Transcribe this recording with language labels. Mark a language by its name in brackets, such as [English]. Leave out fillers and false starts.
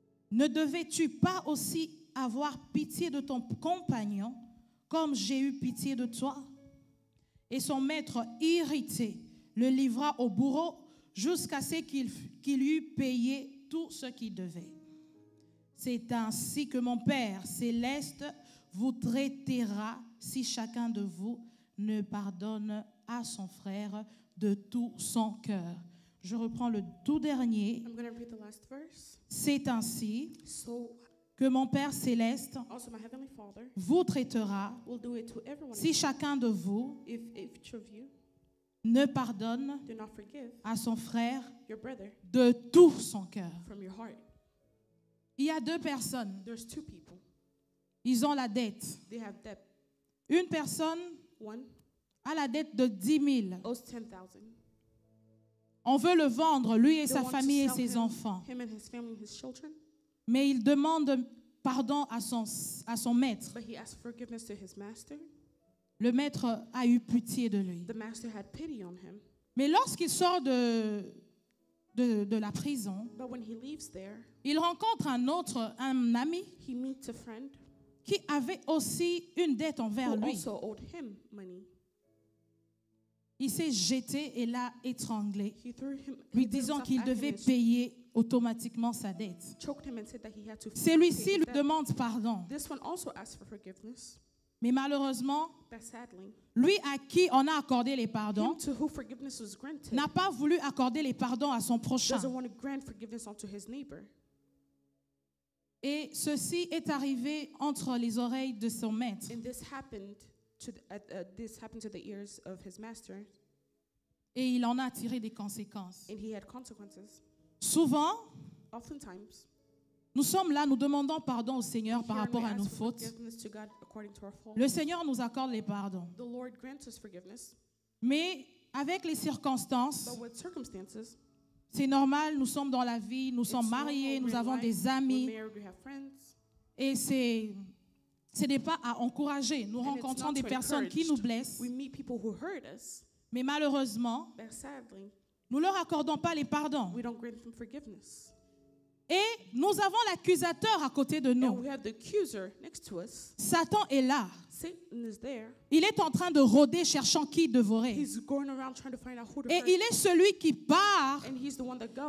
[French] Ne devais-tu pas aussi avoir pitié de ton compagnon comme j'ai eu pitié de toi? » Et son maître, irrité, le livra au bourreau jusqu'à ce qu'il eût payé tout ce qu'il devait. C'est ainsi que mon Père céleste vous traitera si chacun de vous ne pardonne à son frère de tout son cœur. Je reprends le tout dernier. [English] I'm going to read the last verse. [French] C'est ainsi [English] So [French] que mon Père céleste [English] also my heavenly Father [French] vous traitera [English] will do it to everyone. [French] si chacun de vous [English] If each of you [French] ne pardonne [English] do not forgive [French] à son frère [English] your brother [French] de tout son cœur. [English] from your heart. [French] Il y a deux personnes. [English] There's two people. [French] Ils ont la dette. [English] They have debt. [French] Une personne [English] One [French] a la dette de 10 000. [English] owes 10,000. [French] On veut le vendre, lui et [English] They [French] sa [English] want to [French] famille et [English] sell [French] ses enfants. [English] him and his family and his children, [French] Mais il demande pardon à son maître. [English] but he asked forgiveness to his master. [French] Le maître a eu pitié de lui. [English] The master had pity on him. [French] Mais lorsqu'il sort de la prison, [English] But when he leaves there, [French] il rencontre un ami [English] he meets a friend [French] qui avait aussi une dette envers [English] who [French] lui. [English] also owed him money. [French] Il s'est jeté et l'a étranglé, [English] He threw him, [French] lui [English] he threw [French] disant [English] himself [French] qu'il [English] at [French] devait [English] him and [French] payer automatiquement sa dette. [English] choked him and said that he had to pay [French] Celui-ci [English] his [French] lui [English] debt. [French] demande pardon. [English] This one also asked for forgiveness, [French] Mais malheureusement, [English] but sadly, [French] lui à qui on a accordé les [English] him [French] pardons [English] to who forgiveness was granted [French] n'a pas voulu accorder les pardons à son prochain. [English] doesn't want to grant forgiveness unto his neighbor. [French] Et ceci est arrivé entre les oreilles de son maître. [English] And this happened to the ears of his master, [French] Et il en a tiré des conséquences. [English] and he had consequences. [French] Souvent, [English] Oftentimes, [French] nous sommes là, nous demandons pardon au Seigneur par [English] here [French] rapport [English] we [French] à nos [English] ask for [French] fautes. [English] forgiveness to God according to our faults. [French] Le Seigneur nous accorde les pardons. [English] The Lord grants us forgiveness, [French] Mais avec les circonstances, [English] but with circumstances, [French] c'est normal, nous sommes dans la vie, nous sommes [English] it's normal, [French] mariés, nous [English] we're in [French] avons [English] life, [French] des [English] we're [French] amis. [English] married, we have friends, [French] Et ce n'est pas à encourager. Nous [English] and it's [French] rencontrons [English] not [French] des [English] to [French] personnes qui [English] encourage. [French] nous blessent. [English] We meet people who hurt us, [French] Mais malheureusement, [English] but sadly, [French] nous ne leur accordons pas les pardons. [English] we don't grant them forgiveness. [French] Et nous avons l'accusateur à côté de [English] And [French] nous. [English] we have the accuser next to us. [French] Satan est là. [English] Satan is there. [French] Il est en train de rôder cherchant qui dévorer. [English] He's going around trying to find out who to [French] Et [English] hurt. [French] il est celui qui part. [English] And he's the one that goes.